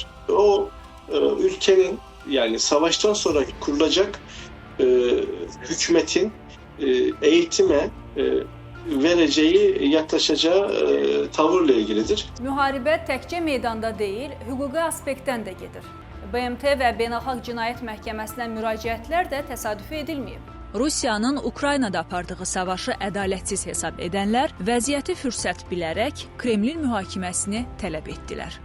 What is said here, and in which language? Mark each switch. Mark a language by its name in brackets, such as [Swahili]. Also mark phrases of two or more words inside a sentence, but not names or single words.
[Turkish] O ülkenin yani savaştan sonra kurulacak hükümetin eğitime vereceği, yaklaşacağı tavırla ilgilidir. [Azerbaijani] Müharibə təkcə meydanda deyil, hüquqi aspektdən də gedir. BMT və Beynəlxalq Cinayət Məhkəməsinə müraciətlər də təsadüfi edilməyib. Rusiyanın Ukraynada apardığı savaşı ədalətsiz hesab edənlər vəziyyəti fürsət bilərək Kremlin mühakiməsini tələb etdilər.